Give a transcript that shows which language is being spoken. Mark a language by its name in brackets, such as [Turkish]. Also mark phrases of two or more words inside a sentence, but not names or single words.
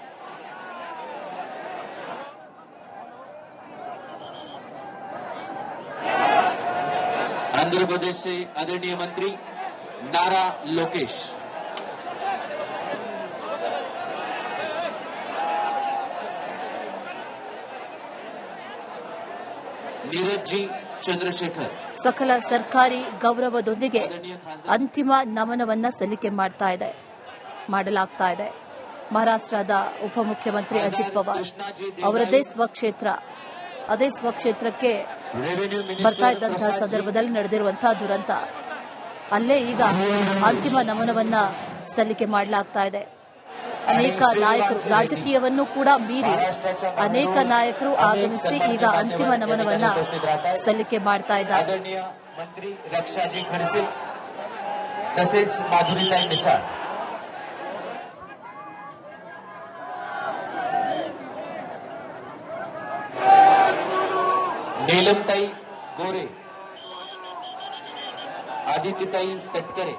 [Marathi] आंध्र प्रदेशचे आदरणीय मंत्री नारा लोकेश. नीरजजी चंद्रशेखर [Kannada] ಸಕಲ ಸರ್ಕಾರಿ ಗೌರವದೊಂದಿಗೆ ಅಂತಿಮ ನಮನವನ್ನ ಸಲ್ಲಿಕೆ ಮಾಡಲಾಗ್ತಾ ಇದೆ. ಮಹಾರಾಷ್ಟ್ರದ ಉಪಮುಖ್ಯಮಂತ್ರಿ ಅಜಿತ್ ಪವಾರ್ ಅವರದೇ ಅದೇ ಸ್ವಕ್ಷೇತ್ರಕ್ಕೆ ಬರ್ತಾ ಇದ್ದಂತಹ ಸಂದರ್ಭದಲ್ಲಿ ನಡೆದಿರುವಂತಹ ದುರಂತ, ಅಲ್ಲೇ ಈಗ ಅಂತಿಮ ನಮನವನ್ನ ಸಲ್ಲಿಕೆ ಮಾಡಲಾಗ್ತಾ ಇದೆ. ಅನೇಕ ನಾಯಕರು, ರಾಜಕೀಯವನ್ನು ಕೂಡ ಮೀರಿ ಅನೇಕ ನಾಯಕರು ಆಗಮಿಸಿ ಈಗ ಅಂತಿಮ ನಮನವನ್ನ ಸಲ್ಲಿಕೆ ಮಾಡ್ತಾ ಇದ್ದಾರೆ. [Marathi] मंत्री रक्षाजी खडसे तसेच माधुरीताई मिसाळ. नीलमताई गोरे, आदित्यताई तटकरे.